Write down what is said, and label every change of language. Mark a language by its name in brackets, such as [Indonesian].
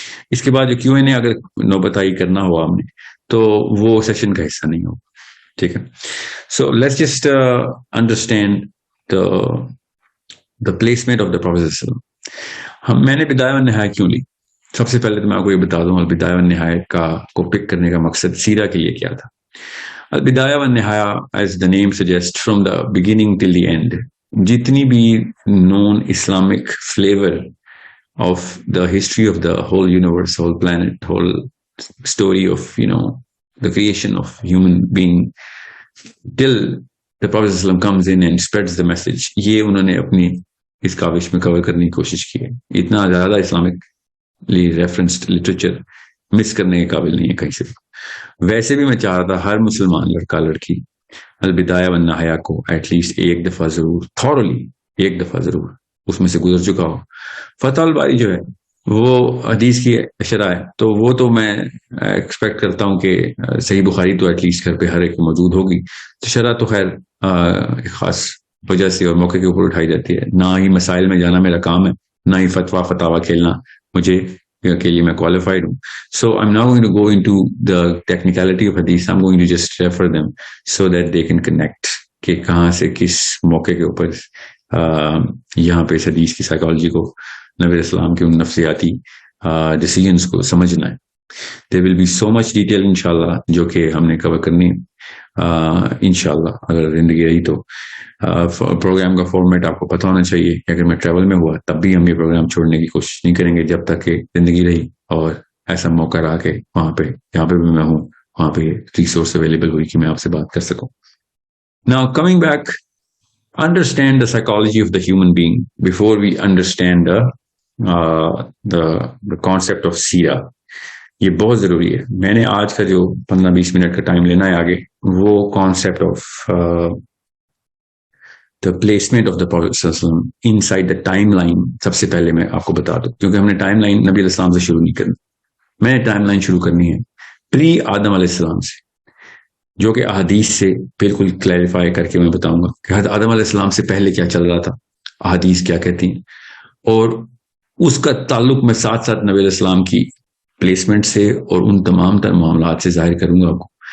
[Urdu] اس کے بعد جو کیو این اے اگر نوبتائی کرنا ہوا ہم نے تو وہ سیشن کا حصہ نہیں ہوگا. [English] ٹھیک ہے، so let's just understand the placement of the professor. [Urdu] میں نے بدایہ و نہایہ کیوں لی؟ سب سے پہلے تو میں آپ کو یہ بتا دوں البدایہ و نہایہ کو پک کرنے کا مقصد سیرہ کے لیے کیا تھا. [English] البدایہ والنہایا, as the name suggests, from the beginning till the end, [Urdu] جتنی بھی [English] known Islamic flavor of the history of the whole universe, whole planet, whole story of, the creation of human being, till the Prophet ﷺ comes in and spreads the message, [Urdu] یہ انہوں نے اپنی اس کاوش میں کور کرنے کی کوشش کی ہے. اتنا زیادہ اسلامکلی ریفرنسڈ لٹریچر مس کرنے کے قابل نہیں ہے کہیں سے. ویسے بھی میں چاہ رہا تھا ہر مسلمان لڑکا لڑکی البدایہ والنہایا کو ایٹ لیسٹ ایک دفعہ ضرور, تھورلی ایک دفعہ ضرور اس میں سے گزر چکا ہو. فتح الباری جو ہے وہ حدیث کی شرح ہے, تو وہ تو میں ایکسپیکٹ کرتا ہوں کہ صحیح بخاری تو ایٹ لیسٹ گھر پہ ہر ایک موجود ہوگی. تو شرح تو خیر ایک خاص وجہ سے اور موقع کے اوپر اٹھائی جاتی ہے. نہ ہی مسائل میں جانا میرا کام ہے, نہ ہی فتویٰ کھیلنا مجھے کے لیے میں qualified ہوں. [English] So I'm now going to go into the technicality of hadith. I'm going to just refer them so that they can connect [Urdu] کہ کہاں سے کس موقع کے اوپر یہاں پہ اس حدیث کی سائیکالوجی کو, نبی علیہ السلام کے ان نفسیاتی ڈیسیجنس کو سمجھنا ہے. [English] There will be so much detail [Urdu] انشاءاللہ جو کہ ہم نے کور کرنی انشاءاللہ اگر زندگی رہی تو. پروگرام کا فارمیٹ آپ کو پتہ ہونا چاہیے کہ اگر میں ٹریول میں ہوا تب بھی ہم یہ پروگرام چھوڑنے کی کوشش نہیں کریں گے جب تک کہ زندگی رہی اور ایسا موقع رہا کہ وہاں پہ جہاں پہ بھی میں ہوں وہاں پہ ریسورس اویلیبل ہوئی کہ میں آپ سے بات کر سکوں. [English] Now coming back, understand the psychology of the human being before we understand the concept of Seerah. [Urdu] یہ بہت ضروری ہے. میں نے آج کا جو 15-20 منٹ کا ٹائم لینا ہے آگے, وہ concept of [English] the placement of the Prophet inside the timeline [Urdu] سب سے پہلے میں آپ کو بتا دوں, کیونکہ ہم نے ٹائم لائن نبی علیہ السلام سے شروع نہیں کرنی. میں نے ٹائم لائن شروع کرنی ہے پری آدم علیہ السلام سے, جو کہ احادیث سے بالکل کلیریفائی کر کے میں بتاؤں گا کہ حضرت آدم علیہ السلام سے پہلے کیا چل رہا تھا, احادیث کیا کہتی ہیں, اور اس کا تعلق میں ساتھ ساتھ نبی علیہ السلام کی پلیسمنٹ سے اور ان تمام تر معاملات سے ظاہر کروں گا آپ کو,